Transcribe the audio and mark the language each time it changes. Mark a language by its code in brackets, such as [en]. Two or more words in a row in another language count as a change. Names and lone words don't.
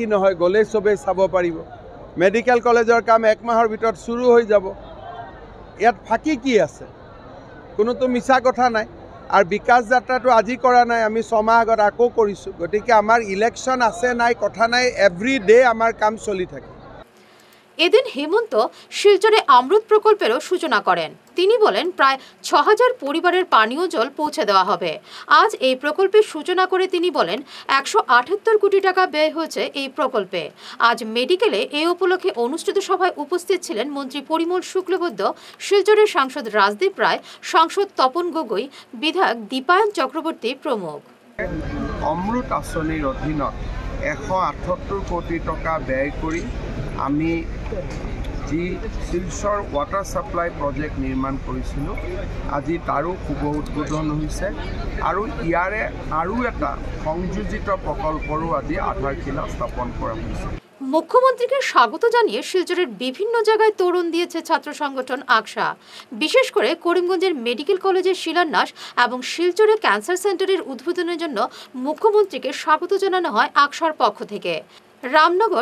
[as] নহয় গ'লে চবেই চাব পাৰিব [en] medical college's [as] কাম 1 মাহৰ ভিতৰত শুরু হৈ যাব ইয়াত ফাঁকি কি আছে কোনোতো মিছা কথা নাই আর বিকাশ যাত্ৰাটো আজি কৰা নাই আমি 6 মাহ আগত আকৌ কৰিছোঁ গতিকে আমাৰ ইলেকশন আছে নাই কথা নাই [en] every day [as] আমাৰ কাম চলি থাকে [bn] এদিন হেমন্ত শিলচরে অমৃত প্রকল্পেরও সূচনা করেন তিনি বলেন প্রায় 6000 পরিবারের পানীয় জল পৌঁছে দেওয়া হবে আজ এই প্রকল্পের সূচনা করে তিনি বলেন 178 কোটি টাকা ব্যয় হয়েছে এই প্রকল্পে আজ মেডিকেলে এই উপলক্ষে অনুষ্ঠিত সভায় উপস্থিত ছিলেন মন্ত্রী পরিমল শুক্লবৈদ্য শিলচরের সাংসদ রাজদীপ রায় সাংসদ তপন গগৈ বিধায়ক দীপায়ন চক্রবর্তী প্রমুখ [as] অমৃত আঁচনিৰ অধীনত 178 কোটি টকা ব্যয় কৰি আমি যি শিলচৰ [en] water supply project [as] নিৰ্মাণ কৰিছিলোঁ আজি তাৰো শুভ উদ্বোধন হৈছে আৰু ইয়াৰে আৰু এটা সংযোজিত প্ৰকল্পৰো আজি আধাৰশিলা স্থাপন কৰা হৈছে [bn] মুখ্যমন্ত্রীকে স্বাগত জানিয়ে শিলচরের বিভিন্ন জায়গায় তোরণ দিয়েছে ছাত্র সংগঠন আকশা বিশেষ করে করিমগঞ্জের [en] medical college's [bn] শিলান্যাস এবং শিলচরে [en] cancer centre's [bn] উদ্বোধনের জন্য মুখ্যমন্ত্রীকে স্বাগত জানানো হয় আকশার পক্ষ থেকে রামনগর